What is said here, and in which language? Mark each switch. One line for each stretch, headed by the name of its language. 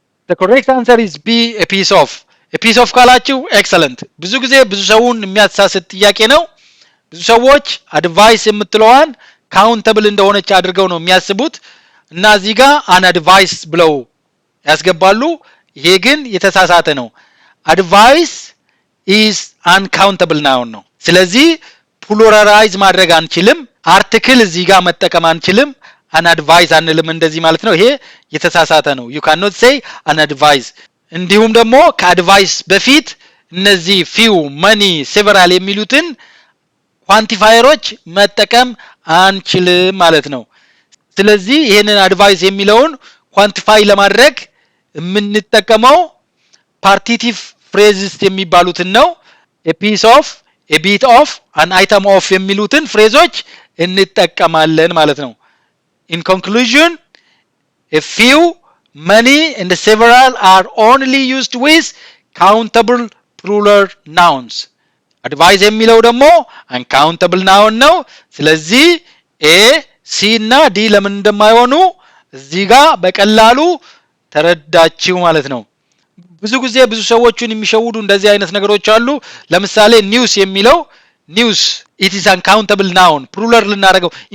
English: The correct answer is B, a piece of. A piece of ካላችሁ excellent.
Amharic: ብዙ ጊዜ ብዙ ሰውን የሚያሳስት ጥያቄ ነው። ብዙ ሰዎች advice የምትለዋን countable እንደሆነች አድርገው ነው የሚያስቡት እና እዚህ ጋር an advice ብለው ያስገባሉ ይሄ ግን የተሳሳተ ነው
English: advice is uncountable noun
Amharic: ነው ስለዚህ ፕሉራላይዝ ማድረግ አንችልም አርቲክል እዚህ ጋር መጠቀም አንችልም an advice አንልም እንደዚህ ማለት ነው ይሄ የተሳሳተ ነው
English: you cannot say an advice
Amharic: እንዲሁም ደግሞ ከአድቫይስ በፊት እነዚህ few money several የሚሉትን ኳንቲፋየሮች መጠቀም አንችልም ማለት ነው ስለዚህ ይሄንን advice የሚለውን ኳንቲፋይ ለማድረግ የምንጠቀመው ፓርቲቲቭ ፍሬዝስ የሚባሉትን ነው a piece of
English: a bit of an item of
Amharic: የሚሉትን ፍሬዞች እንጠቀማለን ማለት ነው።
English: in conclusion, a few, many and several are only used with countable plural nouns.
Amharic: advise የሚለው ደግሞ uncountable noun ነው። ስለዚህ a c እና d ለምን እንደማይሆኑ እዚህ ጋር በቀላሉ ተረዳችሁ ማለት ነው። ብዙ ጊዜ ብዙ ሰዎችን የሚሸውዱ እንደዚህ አይነት ነገሮች አሉ። ለምሳሌ ኒውስ የሚለው ኒውስ
English: it is uncountable noun plural
Amharic: ልናደርገው